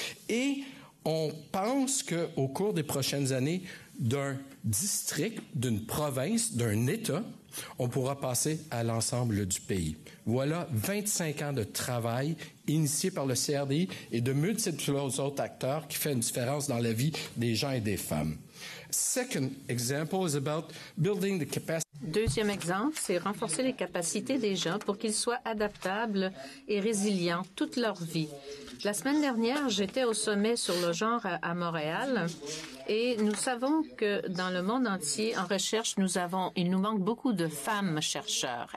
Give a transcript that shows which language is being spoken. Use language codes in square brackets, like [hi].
[fr] Et on pense qu'au cours des prochaines années, d'un district, d'une province, d'un État, on pourra passer à l'ensemble du pays. Voilà 25 ans de travail initié par le CRDI et de multiples autres acteurs qui fait une différence dans la vie des gens et des femmes. [en] Second example is about building the capacity. [fr] Deuxième exemple, c'est renforcer les capacités des gens pour qu'ils soient adaptables et résilients toute leur vie. La semaine dernière, j'étais au sommet sur le genre à Montréal et nous savons que dans le monde entier, en recherche, il nous manque beaucoup de femmes chercheurs.